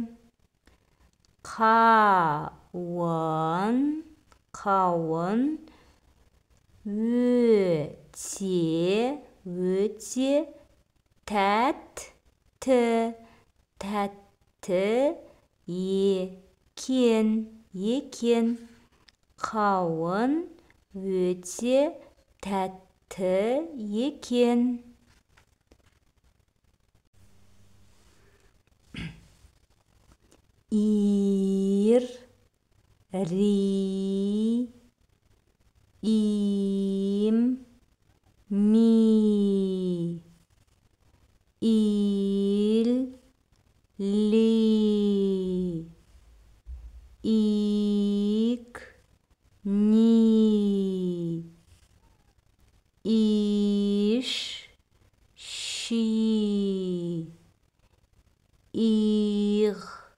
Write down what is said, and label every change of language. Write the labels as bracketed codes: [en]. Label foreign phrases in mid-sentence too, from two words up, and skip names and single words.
[kk] Қауын өте тәтті екен. Қауын өте тәтті екен. ир, ри, им, ми, ил, ли, ик, ни, иш, ши, ир,